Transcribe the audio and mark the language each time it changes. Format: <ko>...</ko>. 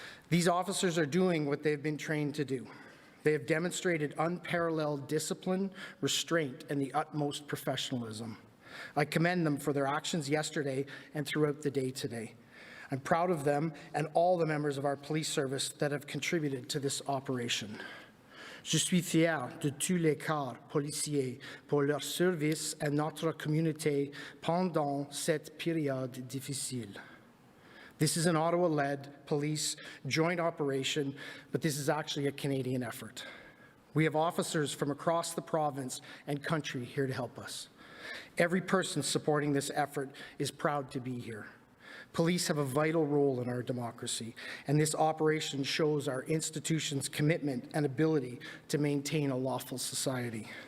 <en>These officers are doing what they've been trained to do. They have demonstrated unparalleled discipline, restraint, and the utmost professionalism. I commend them for their actions yesterday and throughout the day today. I'm proud of them and all the members of our police service that have contributed to this operation.</en> <fr>Je suis fier de tous les corps policiers pour leur service à notre communauté pendant cette période difficile.</fr> <en>This is an Ottawa-led police joint operation, but this is actually a Canadian effort. We have officers from across the province and country here to help us. Every person supporting this effort is proud to be here. Police have a vital role in our democracy, and this operation shows our institution's commitment and ability to maintain a lawful society.</en>